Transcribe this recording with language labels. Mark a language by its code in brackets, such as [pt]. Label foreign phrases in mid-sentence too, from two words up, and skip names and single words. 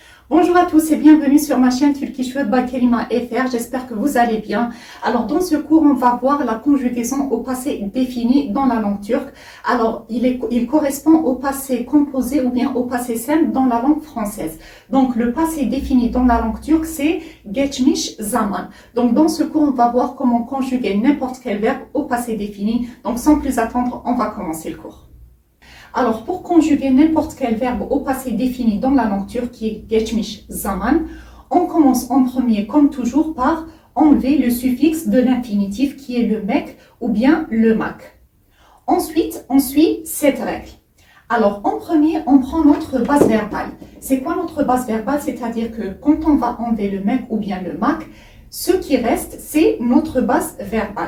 [fr] Bonjour à tous et bienvenue sur ma chaîne Turkish Word by Kerima FR. J'espère que vous allez bien. Alors dans ce cours, on va voir la conjugaison au passé défini dans la langue turque. Alors il correspond au passé composé ou bien au passé simple dans la langue française. Donc le passé défini dans la langue turque, c'est [tr] geçmiş zaman. [fr] Donc dans ce cours, on va voir comment conjuguer n'importe quel verbe au passé défini. Donc sans plus attendre, on va commencer le cours. Alors, pour conjuguer n'importe quel verbe au passé défini dans la langue turque, qui est [tr] geçmiş zaman, [fr] on commence en premier, comme toujours, par enlever le suffixe de l'infinitif qui est le mek ou bien le mak. Ensuite, on suit cette règle. Alors, en premier, on prend notre base verbale. C'est quoi notre base verbale? C'est-à-dire que quand on va enlever le mek ou bien le mak, ce qui reste, c'est notre base verbale.